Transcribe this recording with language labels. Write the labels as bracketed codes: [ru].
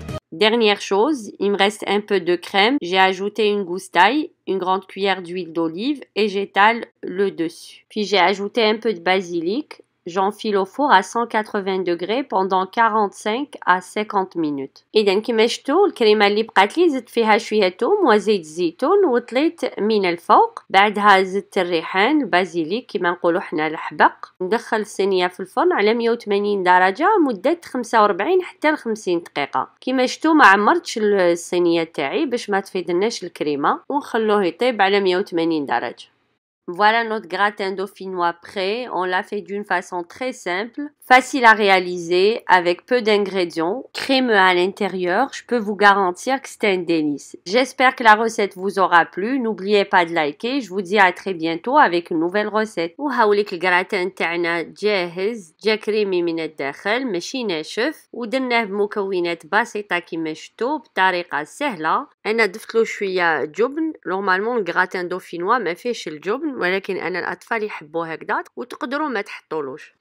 [fr] Dernière chose, il me reste un peu de crème. J'ai ajouté une gousse d'ail, une grande cuillère d'huile d'olive et j'étale le dessus. Puis j'ai ajouté un peu de basilic. J'enfile au four à 180 degrés pendant 45 à 50 minutes. [ar] إذا كما شفتوا الكريمة اللي بقات لي زدت فيها شوية توم وزيت الزيتون وطليت من الفوق. بعدها زدت الريحان البازيليك كما نقولوا حنا الحبق. ندخل الصينية في الفرن على 180 درجة مدة 45 حتى ل 50 دقيقة. كما شفتوا ما عمرتش الصينية تاعي باش ما تفيدناش الكريمة ونخلوه يطيب على 180 درجة. [fr] Voilà notre gratin dauphinois prêt. On l'a fait d'une façon très simple, facile à réaliser, avec peu d'ingrédients, crémeux à l'intérieur. Je peux vous garantir que c'est un délice. J'espère que la recette vous aura plu. N'oubliez pas de liker. Je vous dis à très bientôt avec une nouvelle recette. [ar] وهاوليك الجراتان تاعنا جاهز، جا كريمي من الداخل ماشي ناشف، ودرناه بمكونات بسيطة كيما شفتوا بطريقة سهلة. أنا ضفتلو شوية جبن. نورمالمون الجراتان دوفينوا ما فيهش الجبن، ولكن انا الاطفال يحبوه هكذا وتقدروا ما تحطولوش.